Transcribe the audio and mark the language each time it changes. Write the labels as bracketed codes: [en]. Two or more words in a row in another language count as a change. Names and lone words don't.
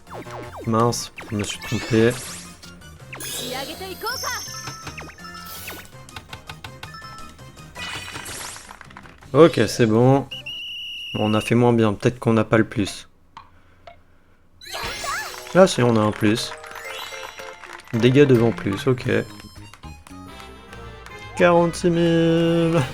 [fr] Mince, je me suis trompé. [ja] 仕上げていこうか。 [fr] Ok, c'est bon. Bon, on a fait moins bien, peut-être qu'on n'a pas le plus. Là, si, on a un plus. Dégâts devant plus, ok. 46 000.